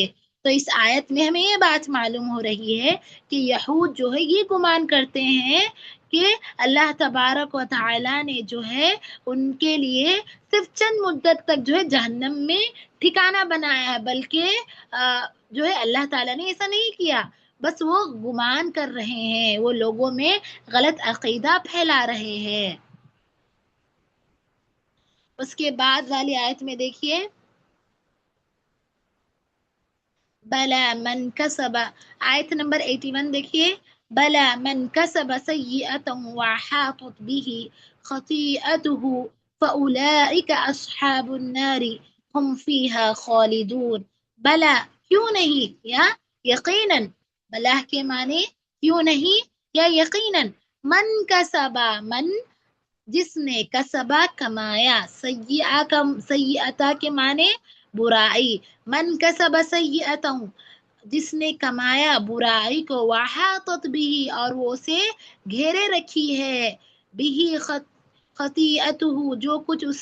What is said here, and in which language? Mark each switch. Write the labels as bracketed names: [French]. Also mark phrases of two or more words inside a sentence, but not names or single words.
[Urdu] تو اس آیت میں ہمیں یہ بات معلوم ہو رہی ہے کہ یہود جو ہے یہ گمان کرتے ہیں کہ اللہ تبارک و تعالی نے جو ہے ان کے لیے صرف چند مدت تک جو ہے جہنم میں ٹھکانہ بنایا ہے، بلکہ جو ہے اللہ تعالیٰ نے ایسا نہیں کیا، بس وہ گمان کر رہے ہیں، وہ لوگوں میں غلط عقیدہ پھیلا رہے ہیں۔ اس کے بعد والی آیت میں دیکھیے، [Arabic] بلا من کسب، [Urdu] آیت نمبر 81 دیکھیے، [Arabic] بلا من کسب سیئۃ وحاطت به خطیئته فاولئک اصحاب النار هم فیہا خالدون۔ [Urdu] بلا کیوں نہیں یا یقیناً، بلا کے معنی کیوں نہیں یا یقیناً، [Arabic] من کسبا، [Urdu] من جس نے، کسبا کمایا، سیئتا کے معنی برائی، [Arabic] من کسب [Urdu] سیئتا جس نے کمایا برائی کو، وحاطت بھی اور وہ اسے گھیرے رکھی ہے، بھی خطیئتہ جو کچھ اس